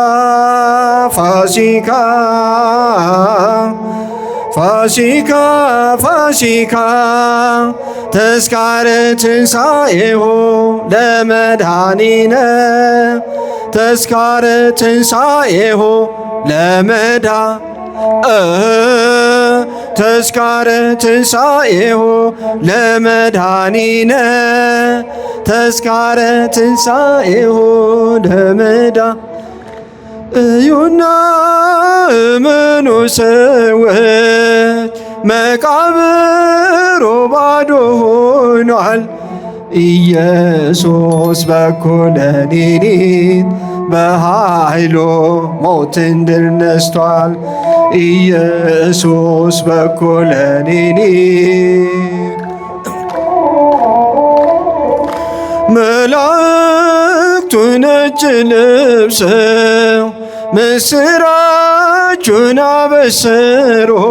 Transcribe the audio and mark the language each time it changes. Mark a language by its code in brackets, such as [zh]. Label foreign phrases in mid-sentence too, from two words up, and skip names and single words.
[gez] ፋሲካ ፋሲካ ፋሲካ ተስካረ ትንሣኤሁ ለመድኃኒነ ተስካረ ትንሣኤሁ ተስካረ ትንሣኤሁ ለመድኃኒነ ተስካረ ትንሣኤሁ [am] እዩና እመኑ ሰዎች መቃብሩ ባዶ ሆኗል። ኢየሱስ በኩለ ሌሊት በኃይሉ ሞትን ድል ነስቷል። ኢየሱስ በኩለ ሌሊት መላእክቱ ነጭ ለብሰው ምስራቹን አበሰሩ።